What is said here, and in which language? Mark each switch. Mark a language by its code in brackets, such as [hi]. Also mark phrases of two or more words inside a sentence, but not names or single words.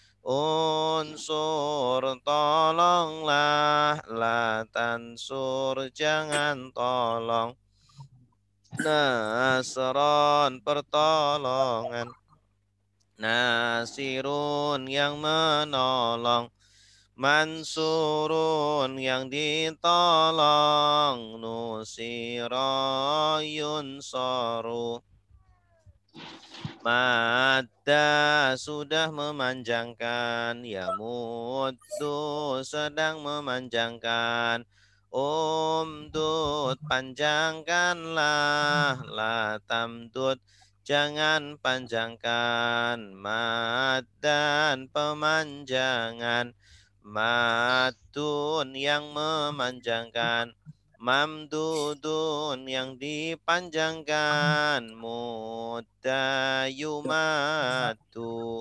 [id] unsur tolonglah, [ar] لا تنصر [id] jangan tolong, nasron pertolongan, nasirun yang menolong, mansurun yang ditolong, [ar] نُصِرَ يُنصَرُ. [id] Madda sudah memanjangkan, yamuddu sedang memanjangkan, umdud panjangkanlah, [ar] لا تمدد [id] jangan panjangkan, maddan pemanjangan, madun yang memanjangkan, mamdudun yang dipanjangkan, [ar] مُدَّ يُمَدُّ.